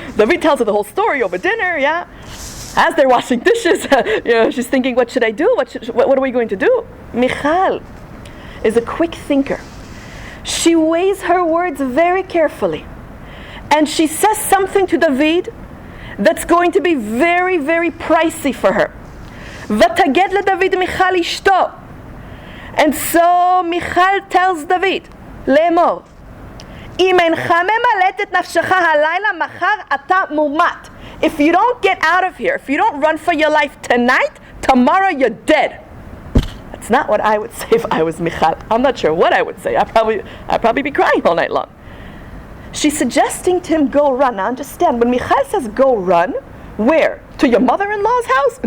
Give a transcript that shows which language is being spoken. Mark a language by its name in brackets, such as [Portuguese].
[English] David tells her the whole story over dinner, As they're washing dishes, she's thinking, what should I do? What are we going to do? Michal is a quick thinker. She weighs her words very carefully. And she says something to David that's going to be very, very pricey for her. [Hebrew] ותגד לדוד מיכל אשתו. [English] And so Michal tells David, [Hebrew] לאמור, אם אינך ממלט את נפשך הלילה, מחר אתה מומת. [English] If you don't get out of here, if you don't run for your life tonight, tomorrow you're dead. That's not what I would say if I was Michal. I'm not sure what I would say. I'd probably be crying all night long. She's suggesting to him, go run. Now understand, when Michal says go run, where? To your mother-in-law's house?